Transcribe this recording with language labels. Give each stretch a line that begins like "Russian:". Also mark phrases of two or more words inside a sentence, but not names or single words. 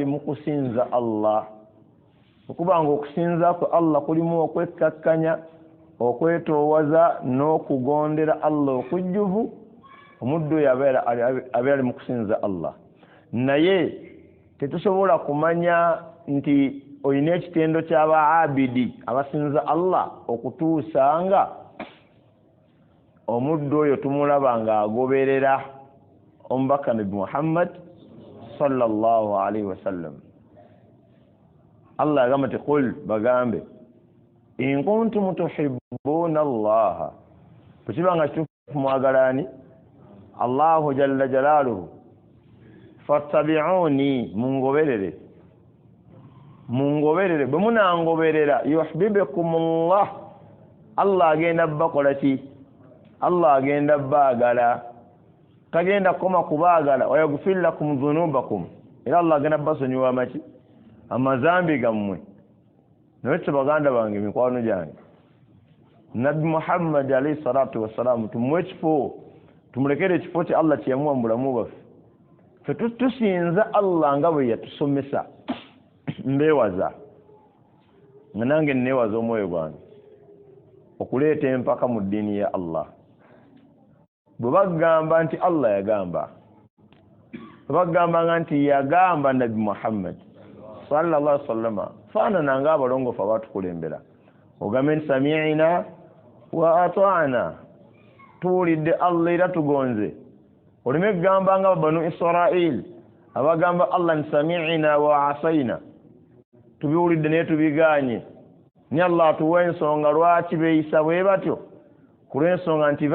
Ganda: mu kusinza Allah okubanga okusinza kwe Allah kulimu okwekkakkanya okwetoowaza n'okugondera Allah okujjuvu omuddu oyo abeera ali mu kusinza Allah naye tetusobola kumanya nti olina ekitendo ky'abaabidi abasinza Allah okutuusa nga omuddu oyo tumulaba ng'agoberera omubaka Nabi Muhammad
Arabic: صلى الله عليه وسلم
Ganda: Allah agamba nti qul bagambe
Arabic: إن كنتم تحبون الله
Ganda: bwekibanga kituufu mwagalani
Arabic: الله جل جلاله فاتبعوني
Ganda: mungoberere bwe munangoberera yuhibbukumullah Allah agenda bakola ki Allah agenda baagala tagenda koma kubaagala wa
Arabic: يغفر لكم ذنوبكم
Ganda: era Allah agenda basonyiwa amaki amazambi gammwe naye baganda bange mikwano gyange Nabi Muhammad
Arabic: عليه الصلاة والسلام
Ganda: tumwe ekifo tumulekere ekifo kye Allah kyeyamuwa mu bulamu bwaffe ffe tusinza Allah nga bwe yatusomesa mbeewaza nga nange neewaza omwoyo gwange okuleeta empaka mu ddiini ya Allah bwe bagamba nti Allah yagamba bwe bagamba nti yagamba Nabi Muhammad
Arabic: صلى الله عليه وسلم
Ganda: faanana nga abalongoofu abatukulembera ogambe nti
Arabic: سمعنا وأطعنا
Ganda: tuwulidde Allah era tugonze oleme kugamba nga banu Israel abagamba Allah nti
Arabic: سمعنا وعصينا
Ganda: tubiwulidde naye tubiganye ni Allah atuwa ensonga lwaki beeyisa bwe batyo kulw'ensonga nti